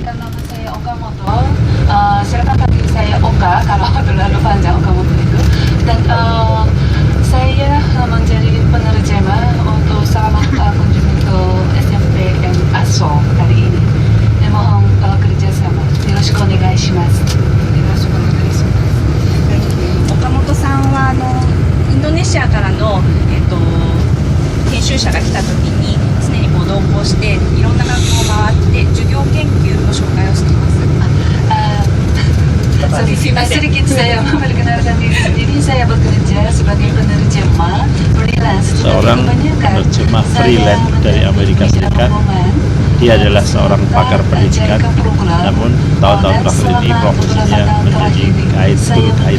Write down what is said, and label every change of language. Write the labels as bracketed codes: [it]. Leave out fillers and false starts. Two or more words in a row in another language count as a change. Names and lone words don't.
[id] Nama saya Okamoto. Silakan panggil saya Oka kalau terlalu panjang Okamoto itu. Dan saya menjadi penerjemah untuk salah kunjungan ke SMP yang Aso kali ini. Dan mohon kerjasama. [ja] よろしくお願いします。よろしくお願いします. 岡本さんはインドネシアからの、研修者が来た時に常に同行していろんな学校を回って授業研究の紹介をしています。 [id] Sedikit saya memperkenalkan diri sendiri. Saya bekerja sebagai penerjemah freelance. Seorang penerjemah freelance dari Amerika Serikat. Dia adalah seorang pakar pendidikan, namun tahun-tahun terakhir ini profesinya menjadi guide, [en] tour guide.